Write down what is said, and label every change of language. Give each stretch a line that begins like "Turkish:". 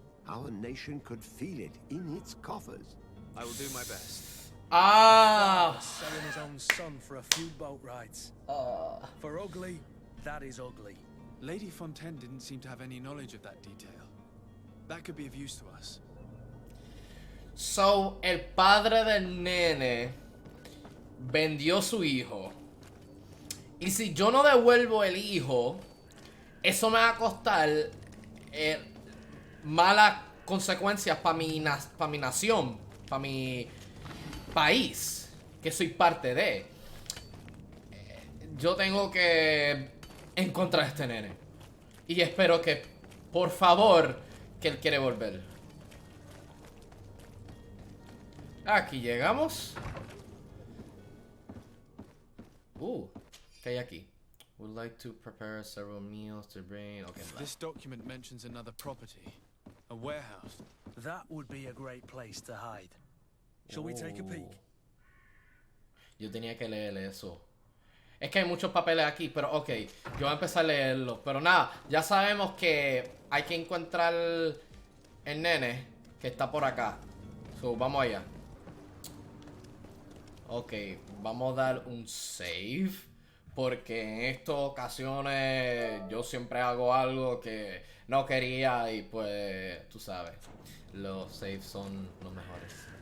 English: Our nation could feel it in its coffers. I will do my best. Selling his own son for a few boat rides. For ugly, That is ugly. Lady Fontaine didn't seem to have any knowledge of that detail. That could be of use to us.
Spanish: So, el padre del nene vendió su hijo. Y si yo no devuelvo el hijo, eso me va a costar malas consecuencias para mi nación, para mi país, que soy parte de. Yo tengo que encontrar a este nene. Y espero que, por favor, que él quiere volver. Aquí llegamos. ¿Qué hay aquí?
English: Would like to prepare several meals to bring. Okay, This document mentions another property, a warehouse. That would be a great place to hide. Shall we take a peek?
Spanish: Yo tenía que leer eso. Es que hay muchos papeles aquí, pero ok, yo voy a empezar a leerlos. Pero nada, ya sabemos que hay que encontrar el nene que está por acá. So, vamos allá. Ok, vamos a dar un save. Porque en estas ocasiones yo siempre hago algo que no quería y pues, tú sabes, los saves son los mejores.